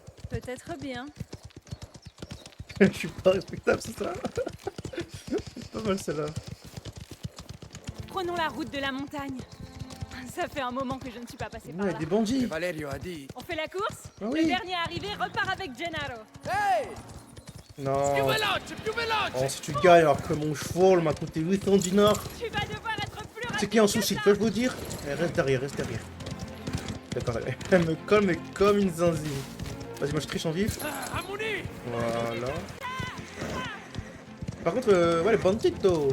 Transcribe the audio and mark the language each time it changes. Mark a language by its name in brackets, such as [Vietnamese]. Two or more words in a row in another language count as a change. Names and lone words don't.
[French] Peut-être bien. Je suis pas respectable, c'est ça? C'est pas mal celle-là. Prenons la route de la montagne. Ça fait un moment que je ne suis pas passée par Ouais, là. des bandits. Et Valerio a dit... On fait la course? Ah oui. Le dernier arrivé repart avec Gennaro. Hey! Non. [Italian] Più veloce, più veloce! [French] Oh, si tu gagnes alors que mon cheval m'a coûté 800 dinars. Tu vas devoir être plus rapide. C'est qu'il y a un souci, peux-je vous dire? Reste derrière, reste derrière. D'accord, elle me colle mais comme une zinzine. Vas-y, moi je triche en vif. Voilà. Par contre, ouais, les banditos.